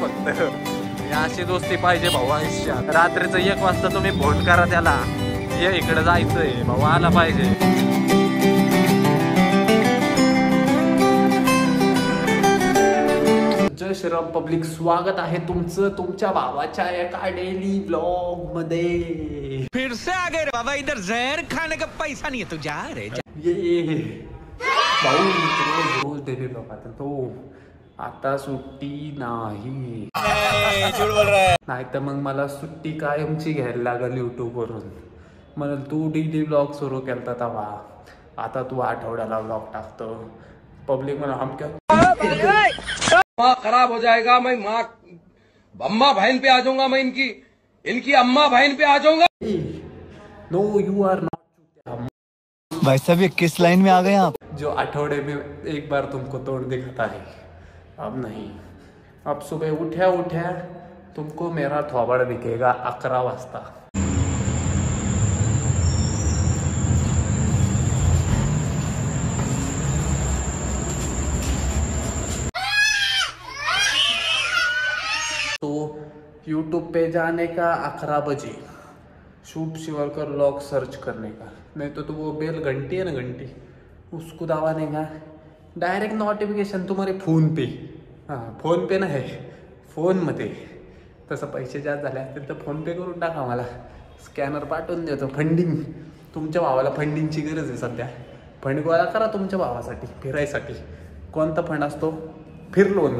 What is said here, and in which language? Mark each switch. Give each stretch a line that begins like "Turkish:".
Marathi: फक्त अशी दोस्ती पाहिजे भाऊ आयुष्यात. रात्रीचं 1 वाजता तुम्ही फोन करा त्याला, ये इकडे जायचंय, भाऊ आला पाहिजे. जय श्रीराम पब्लिक, स्वागत आहे तुमचं तुमच्या भावाच्या एका डेली ब्लॉग मध्ये.
Hindi: फिर से आ गए बाबा, इधर जहर खाने का पैसा नहीं है, तू जा रे
Marathi: ये भाऊ रोज डेली ब्लॉग आता. तो आता सुट्टी नाही,
Hindi: झूठ बोल रहा है.
Marathi: नाही तर मग मला सुट्टी कायमची घ्यायला लागल युट्यूब वरून. मला तू डेली ब्लॉग सुरू केलता तवा, आता तू आठवड्याला ब्लॉग टाकतो. पब्लिक मला
Hindi: हम क्या माँ खराब हो जाएगा. मैं माँ अम्मा बहन पे आ जाऊंगा. मैं इनकी अम्मा बहन पे आ जाऊंगा.
English: No you are not.
Hindi: भाई साहब ये किस लाइन में आ गए आप? जो आठवड़े में एक बार तुमको तोड़ दिखाता है, अब नहीं. अब सुबह उठ्या तुमको मेरा थोबड़ दिखेगा 11 वाजता. तो YouTube पे जाने का 11 बजे, शूट शिवरकर व्लॉग सर्च करने का. नहीं तो वो बेल घंटी है ना, घंटी उसको दबाने का. डायरेक्ट नोटिफिकेशन तुम्हारे फोन पे.
Marathi: हां फोन पे नाही, फोनमध्ये. तसं पैसे जास्त झाले असतील तर फोन पे करून टाका, मला स्कॅनर पाठवून देतो. फंडिंग, तुमच्या भावाला फंडिंगची गरज आहे सध्या. फंड गोळा करा तुमच्या भावासाठी, फिरायसाठी. कोणता फंड असतो? फिर लोन.